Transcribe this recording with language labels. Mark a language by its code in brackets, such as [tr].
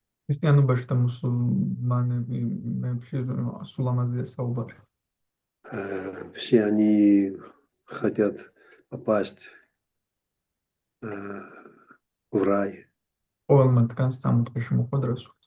[ka] ქრისტიანობაში და მუსულმანებში სულ ამაზეა საუბარი. [ru] Все они хотят попасть в рай. [ka] ყოველმა დგანს სამოთხეში მოხვედრას.